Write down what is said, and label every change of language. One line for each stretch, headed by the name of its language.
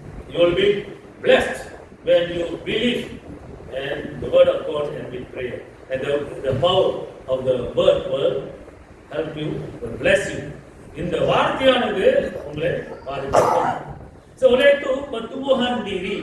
English: You will be blessed when you believe and the word of God and with prayer. And the power of the word will help you, will bless you.
Tamil: இந்த வார்த்தையானது உங்களை பாதுகாக்கும்.
Malay: So oleh itu pertumbuhan diri.